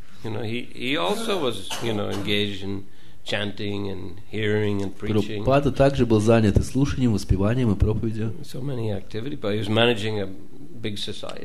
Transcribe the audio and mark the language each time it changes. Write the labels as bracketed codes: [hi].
[en] He also was, engaged in chanting and hearing and preaching. [ru] Прабхупада также был занят и слушанием, воспеванием и проповедью. [en] So many activities, but he was managing a big society.